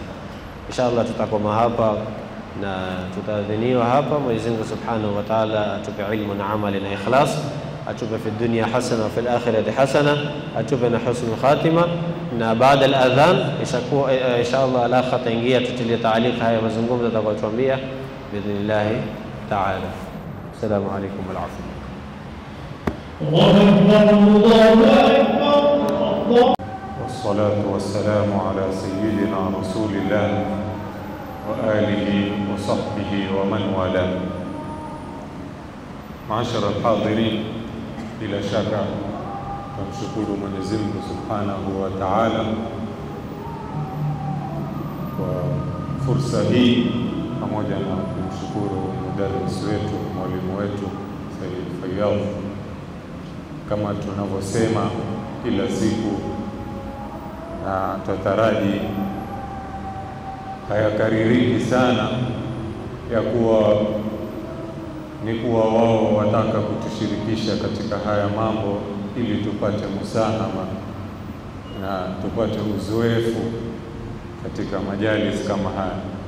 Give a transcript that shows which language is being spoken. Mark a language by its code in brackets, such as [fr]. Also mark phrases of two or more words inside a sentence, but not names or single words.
[sw] Inshallah tutakoma hapa na tutadhiniwa hapa. Mwenyezi Mungu [ar] سبحانه وتعالى [sw] atupe ilmu na amali na ikhlas, atupe [ar] في الدنيا حسنة وفي الآخرة حسنة, [sw] atupe na [ar] حسن الخاتمة. [sw] Na baada al-adhan inshallah al-akh ataingia tutilie taaliq haya mazungumzo atakayotuambia [ar] بإذن الله تعالى. السلام عليكم والعافية. والصلاة والسلام على سيدنا رسول الله وآله وصحبه ومن والاه. معاشر الحاضرين، [sw] bila shaka tumshukuru Mwenyezi Mungu [ar] سبحانه وتعالى [sw] kwa fursa hii, pamoja na kumshukuru mudarris wetu, mwalimu wetu Sayyid Fayyad. Kama tunavyosema kila siku na tutaraji hayakaririki sana ya kuwa ni kuwa wao wataka kutushirikisha katika haya mambo ili tupate musahama na tupate uzoefu katika majalis kama haya.